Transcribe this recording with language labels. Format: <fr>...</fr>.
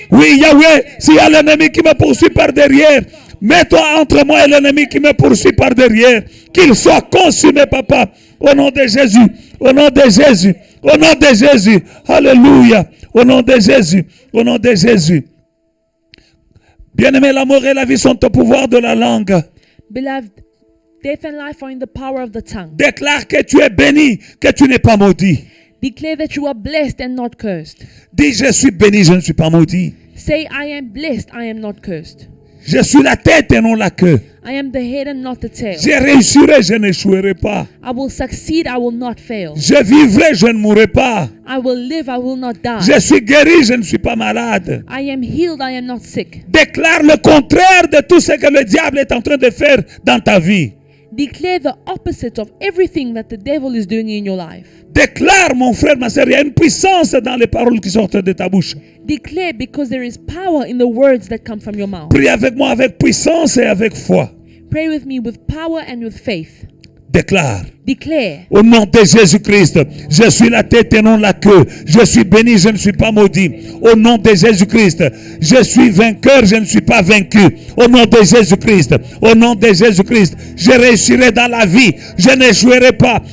<fr>Oui, Yahweh, s'il y a l'ennemi qui me poursuit par derrière, mets-toi entre moi et l'ennemi qui me poursuit par derrière. Qu'il soit consumé, Papa, au nom de Jésus. Au nom de Jésus. Au nom de Jésus. Alléluia. Au nom de Jésus. Au nom de Jésus. Bien-aimé, l'amour et la vie sont au pouvoir de la langue.</fr> <en>Beloved, death and life are in the power of the tongue.</en> <fr>Déclare que tu es béni, que tu n'es pas maudit.</fr> <en>Declare that you are blessed and not cursed.</en> <fr>Dis, je suis béni, je ne suis pas maudit.</fr> <en>Say, I am blessed, I am not cursed.</en> <fr>Je suis la tête et non la queue.</fr> <en>I am the head and not the tail.</en> <fr>Je réussirai, je n'échouerai pas.</fr> <en>I will succeed, I will not fail.</en> <fr>Je vivrai, je ne mourrai pas.</fr> <en>I will live, I will not die.</en> <fr>Je suis guéri, je ne suis pas malade.</fr> <en>I am healed, I am not sick.</en> <fr>Déclare le contraire de tout ce que le diable est en train de faire dans ta vie.</fr> <en>Declare the opposite of everything that the devil is doing in your life.</en> <fr>Déclare, mon frère, ma sœur, il y a une puissance dans les paroles qui sortent de ta bouche.</fr> <en>Declare, because there is power in the words that come from your mouth.</en> <fr>Prie avec moi avec puissance et avec foi.</fr> <en>Pray with me with power and with faith.</en> <fr>Déclare.</fr> <en>Declare.</en> <fr>Au nom de Jésus-Christ, je suis la tête et non la queue. Je suis béni, je ne suis pas maudit. Au nom de Jésus-Christ, je suis vainqueur, je ne suis pas vaincu. Au nom de Jésus-Christ, au nom de Jésus-Christ, je réussirai dans la vie, je n'échouerai pas.</fr>